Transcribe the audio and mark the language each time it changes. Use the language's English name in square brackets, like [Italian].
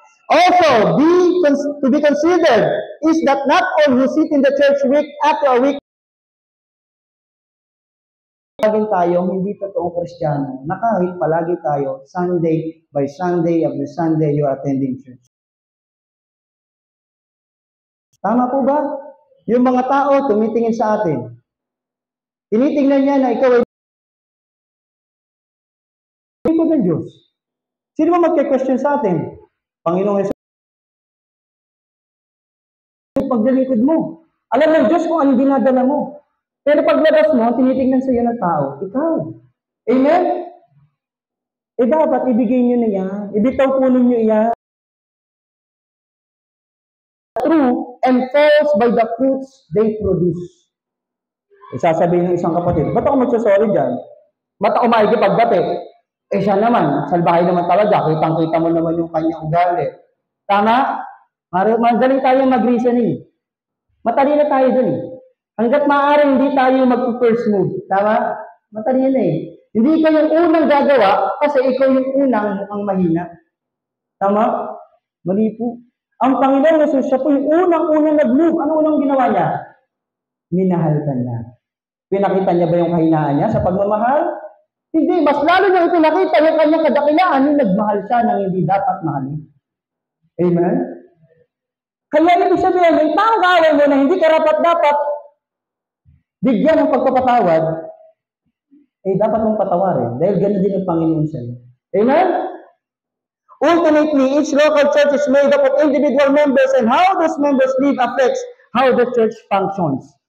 [English] Also, to be considered is that not all who sit in the church week after a week [Filipino] laging tayong hindi totoong Kristiyano na kahit palagi tayo [English] Sunday by Sunday every Sunday you are attending church. [Filipino] Tama po ba? Yung mga tao tumitingin sa atin. Tinitingnan niya na ikaw ay lingkod ng Diyos. Sino ba magke-question sa atin? Panginoong Jesus. Paglilingkod mo. Alam ng Diyos kung anong dinadala mo. Pero paglabas mo, tinitingnan sa iyo ng tao, ikaw. Amen? Eh dapat ibigay nyo na yan. Ibitaw po ninyo yan. [English] True and false by the fruits they produce. [Filipino] Isasabihin ng isang kapatid, ba't ako magsasorry dyan? Ba't ako maikipagdate? Eh siya naman, salbahay naman talaga, kitang-kita mo naman yung kanyang ugali. Tama? Magaling tayo mag-reasoning. Matalino tayo dun eh. Hanggat maaari hindi tayo mag-first move. Tama? Matalino eh. Hindi ka yung unang gagawa kasi ikaw yung unang mukhang mahina. Tama? Mali po. Ang Panginoon Jesus, siya po yung unang-unang nag-move. Ano unang ginawa niya? Minahal ka niya. Pinakita niya ba yung kahinaan niya sa pagmamahal? Hindi. Mas lalo niya ipinakita yung kanyang kadakilaan yung nagmahal siya nang hindi dapat mahalin. Amen? Kaya ibig sabihin, may taong kaaway mo na hindi karapat-dapat bigyan ng pagpapatawad, eh dapat mong patawarin. Dahil gano'n din ang Panginoon sa iyo. Amen? [English] Ultimately, each local church is made up of individual members and how those members live affects how the church functions.